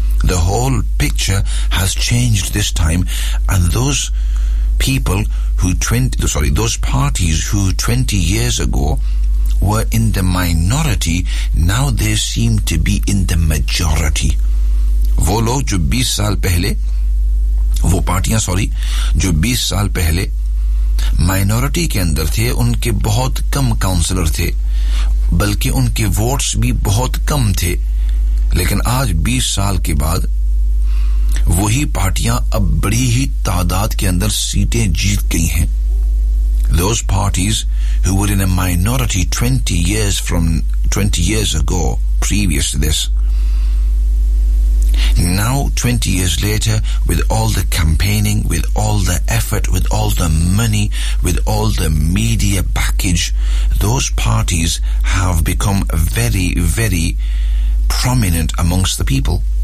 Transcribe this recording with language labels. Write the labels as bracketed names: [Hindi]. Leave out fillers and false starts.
[English] The whole picture has changed this time and those parties who 20 years ago were in the minority, now they seem to be in the majority. [Urdu] وہ لوگ جو 20 سال پہلے وہ پارٹیاں sorry جو 20 سال پہلے minority کے اندر تھے ان کے بہت کم کاؤنسلر تھے بلکہ ان کے ووٹس بھی بہت کم تھے لیکن آج 20 سال کے بعد وہی پارٹیاں اب بڑی ہی تعداد کے اندر سیٹیں جیت گئی ہیں. [English] those parties who were in a minority 20 years ago, previous to this. Now, 20 years later, with all the campaigning, with all the effort, with all the money, with all the media package, those parties have become very, very prominent amongst the people.